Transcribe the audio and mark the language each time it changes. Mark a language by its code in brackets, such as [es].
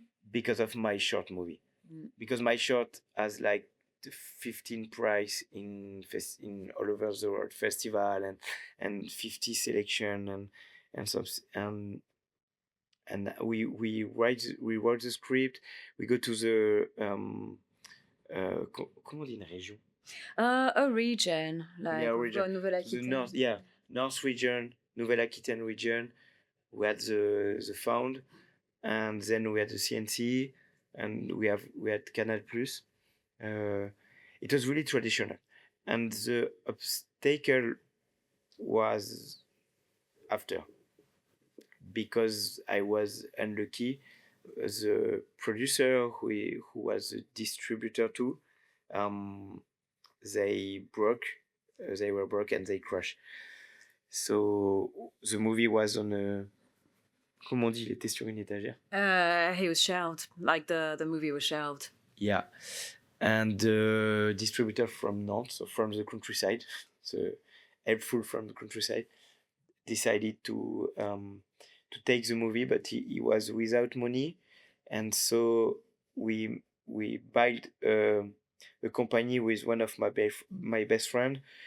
[en] because of my short movie. Because my short has like the 15 prize in all over the world festival, and 50 selection, and some and we wrote the script. We go to the [fr] comment on dit une région? [en] A region, like Yeah, we've got region. The [fr] Nouvelle-Aquitaine. [en] north, yeah, North region, Nouvelle-Aquitaine region. We had the fund, and then we had the CNC, and we had Canal Plus. It was really traditional, and the obstacle was after, because I was unlucky. The producer who was a distributor too, they were broke and they crashed. So the movie was on a, [fr] comment on dit, il était sur une étagère. [en] He was shelved, like the movie was shelved. Yeah, and the distributor from Nantes, so from the countryside, so helpful from the countryside, decided to take the movie, but he was without money, and so we built a company with one of my best friend.